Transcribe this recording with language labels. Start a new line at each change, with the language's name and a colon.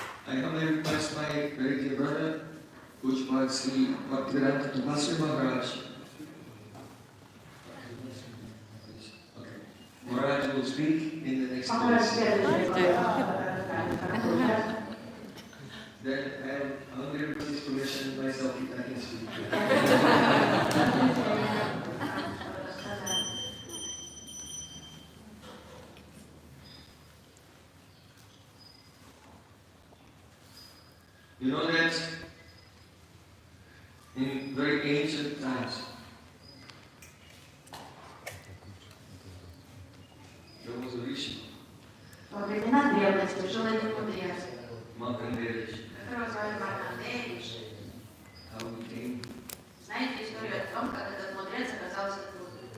English: I humbly request my very dear brother, Pujapad Sri Bhaktivedanta Maharaj. Maharaj will speak in the next
Russian: Махарадж
English: class.
Russian: следующий расскажет, как получается.
English: Then I am humbly request his permission myself if I can speak. You know that in very ancient times, there was a rishi,
Russian: Во времена древности жил один мудрец,
English: Markandeya Rishi.
Russian: которого звали Маркандея.
English: How he came.
Russian: Знаете историю о том, как этот мудрец оказался тут?